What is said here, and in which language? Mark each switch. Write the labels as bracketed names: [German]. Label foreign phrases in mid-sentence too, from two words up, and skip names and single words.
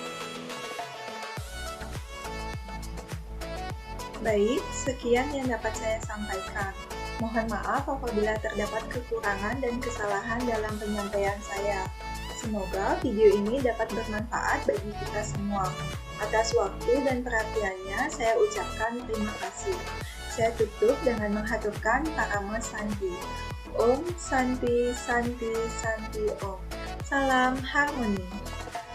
[Indonesian] Baik, sekian yang dapat saya sampaikan. Mohon maaf apabila terdapat kekurangan dan kesalahan dalam penyampaian saya. Semoga video ini dapat bermanfaat bagi kita semua. Atas waktu dan perhatiannya, saya ucapkan terima kasih. Saya tutup dengan menghaturkan Parama Santi. [Sanskrit] Om Santi Santi Santi Om. [Indonesian] Salam harmoni.